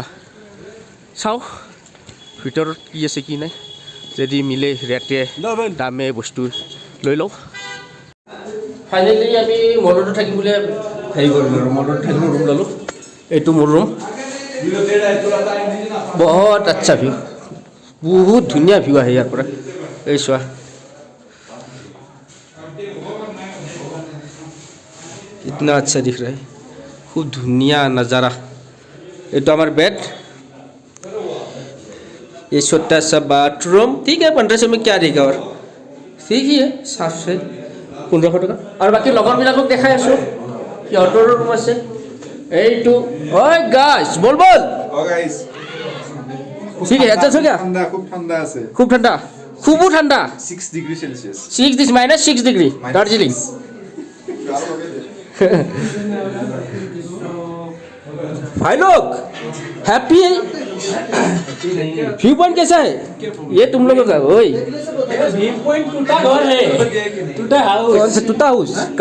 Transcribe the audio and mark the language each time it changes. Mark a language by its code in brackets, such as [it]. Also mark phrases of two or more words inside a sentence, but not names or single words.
[as] চাওঁ ভিতৰত কি আছে কি নাই, যদি মিলে ৰেটে দামে বস্তু লৈ লওঁ। ফাইনেলি আমি মলতো থাকিম বুলি হেৰি কৰিলোঁ আৰু মলতো থাকিলোঁ, ৰুম ল'লোঁ। এইটো মোৰ ৰুম। বহুত আচ্ছা ভিউ, বহুত ধুনীয়া ভিউ আহে ইয়াৰ পৰা। এই চোৱা [hi] कितना अच्छा दिख रहा है, खूब धुनिया नज़ारा। ये तो हमारा बेड, ये छोटा सा बाथरूम। ठीक है, 1500 में क्या देगा और ठीक ही है, साफ से 1500 टका। और बाकी [as] লগৰবিলাকক দেখাই আছোঁ, সিহঁতৰ ৰুম আছে। এইটো ঐ গাইছ বল [en] oh guys [as] ঠিক আছে, এডজাষ্ট হৈ গয়া। [hi] ठंडा खूब ठंडा আছে। [as] খুব ঠান্ডা, খুবও ঠান্ডা। 6 ডিগ্রি সেলসিয়াস। [hi] -6 ডিগ্রি দার্জিলিং। भाई लोग हैप्पी है? [en] view point [hi] कैसा है ये तुम लोगों का? ओए [en] view point [hi] टूटा घर है, टूटा हाउस। कौन सा टूटा हाउस?